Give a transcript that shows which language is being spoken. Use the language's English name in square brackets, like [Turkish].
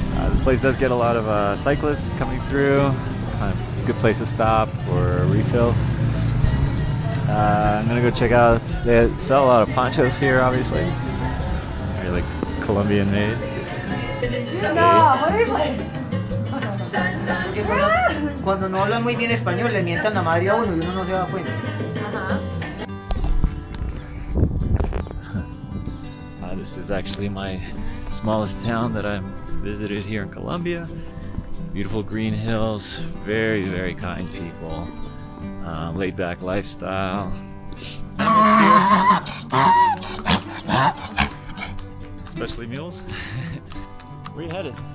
[English] This place does get a lot of cyclists coming through. It's kind of a good place to stop or a refill. I'm gonna go check out, they sell a lot of ponchos here, obviously. They're like Colombian made. No, horrible. [Spanish] Porque cuando no hablan muy bien español le mientan la madre a uno y uno no se da cuenta. [English] This is actually my Smallest town that I've visited here in Colombia. Beautiful green hills, very, very kind people, laid back lifestyle. Especially mules. Where you headed?